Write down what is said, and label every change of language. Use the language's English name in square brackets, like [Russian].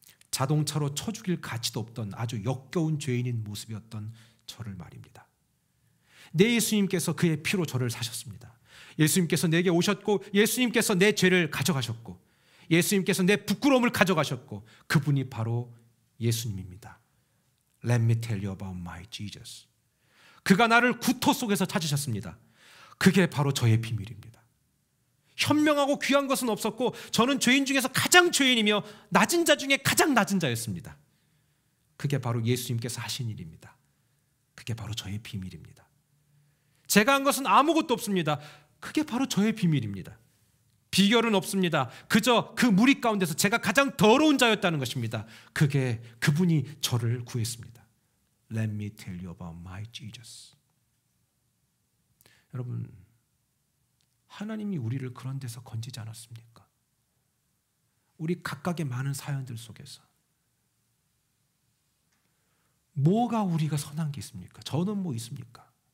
[Korean] 자동차로 쳐 죽일 가치도 없던 아주 역겨운 죄인인 모습이었던 저를 말입니다. 내 예수님께서 그의 피로 저를 사셨습니다. 예수님께서 내게 오셨고 예수님께서 내 죄를 가져가셨고 예수님께서 내 부끄러움을 가져가셨고 그분이 바로 예수님입니다. [English] Let me tell you about my Jesus. [Korean] 그가 나를 구토 속에서 찾으셨습니다. 그게 바로 저의 비밀입니다. 현명하고 귀한 것은 없었고 저는 죄인 중에서 가장 죄인이며 낮은 자 중에 가장 낮은 자였습니다. 그게 바로 예수님께서 하신 일입니다. 그게 바로 저의 비밀입니다. 제가 한 것은 아무것도 없습니다. 그게 바로 저의 비밀입니다. 비결은 없습니다. 그저 그 무리 가운데서 제가 가장 더러운 자였다는 것입니다. 그분이 저를 구했습니다. [English] Let me tell you about my Jesus. [Korean] 여러분, 하나님이 우리를 그런 데서 건지지 않았습니까? 우리 각각의 많은 사연들 속에서 뭐가 우리가 선한 게 있습니까? 저는 뭐 있습니까?